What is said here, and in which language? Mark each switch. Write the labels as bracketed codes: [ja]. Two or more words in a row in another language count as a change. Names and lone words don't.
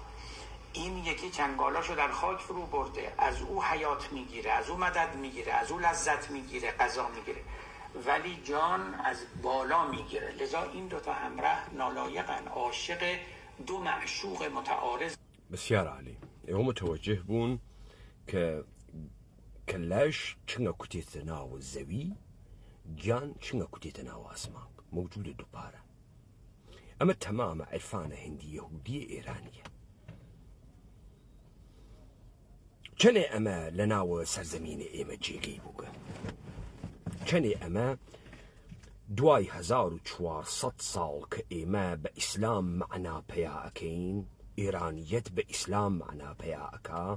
[fa] این یکی چنگالاشو در خاک فرو برده، از او حیات میگیره، از او مدد میگیره، از او لذت میگیره، غذا میگیره، ولی جان از بالا میگیره. لذا این دوتا همراه نالایقن، عاشق دو معشوق متعارض. بسیار عالی. [sdh] ئێوە [fa] متوجه بوون [sdh] کە کەلاش چنگە کوتێتە ناو زەوی، گیان چنگە کوتێتە ناو ئاسمان، موجودە دووپارە. ئەمە تەمامە عرفانە هندی یەهودیە ئێرانیە. چەنێ ئەمە لە ناوە سەرزەمینە ئێمە جێگەی بووگە، چەنێ ئەمە دوای 1400 ساڵ کە ئێمە بە ئیسلام معنا پەیا ئەکەین، ئێرانیەت بە ئیسلام معنا پەیا ئەکا.